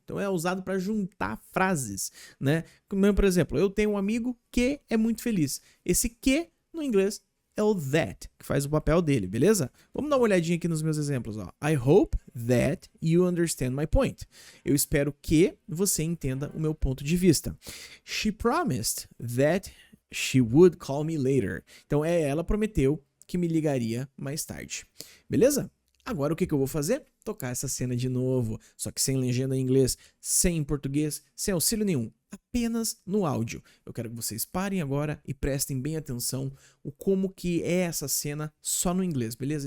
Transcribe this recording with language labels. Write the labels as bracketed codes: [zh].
[pt] Então é usado para juntar frases, né? Como, por exemplo, eu tenho um amigo que é muito feliz. Esse que no inglês é o that, que faz o papel dele, beleza? Vamos dar uma olhadinha aqui nos meus exemplos, ó. [en] I hope that you understand my point. [pt] Eu espero que você entenda o meu ponto de vista. [en] She promised that she would call me later. [pt] Então, ela prometeu que me ligaria mais tarde. Beleza? Agora, o que eu vou fazer? Tocar essa cena de novo, só que sem legenda em inglês, sem em português, sem auxílio nenhum, apenas no áudio. Eu quero que vocês parem agora e prestem bem atenção o como que é essa cena só no inglês, beleza?